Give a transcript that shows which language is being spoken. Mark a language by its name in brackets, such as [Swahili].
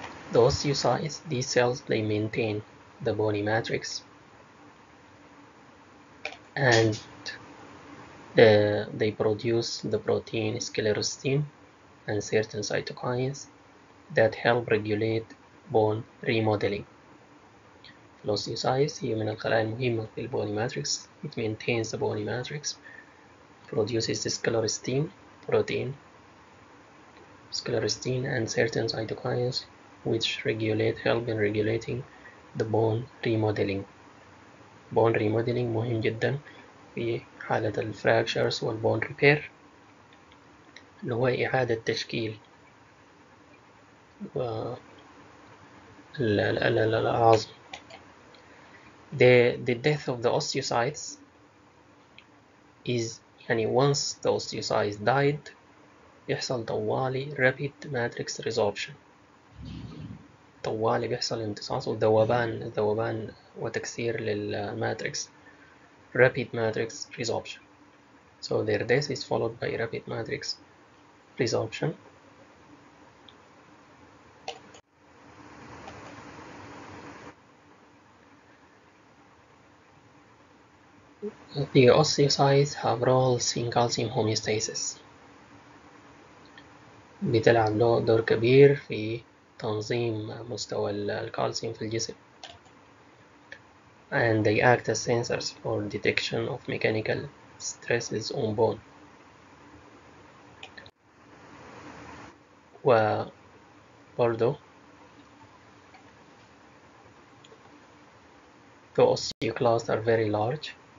[English] The osteocytes, these cells, they maintain the bony matrix, and they produce the protein sclerostin and certain cytokines that help regulate bone remodeling. [Arabic] الأوستيوسايتس هي من الخلايا المهمة في البوني ماتريكس. [English] It maintains the bony matrix, produces the sclerostin protein, sclerostin and certain cytokines which help in regulating the bone remodeling. bone remodeling [Arabic] مهم جدا في حالة الفراكشرز والبون ريبير، اللي هو إعادة تشكيل العظم. [English] The death of the osteocytes is [Arabic] يعني [English] once the osteocytes died [Arabic] يحصل طوالي [English] rapid matrix resorption. [Arabic] طوالي بيحصل امتصاص وذوبان وتكسير للماتريكس. [English] Rapid matrix resorption. So their death is followed by rapid matrix resorption. The osteocytes have roles in calcium homeostasis. [Arabic] بتلعب دور كبير في تنظيم مستوى الكالسيوم في الجسم. [English] And they act as sensors for detection of mechanical stresses on bone. [Arabic] وبرضه [English] the osteoclasts are very large.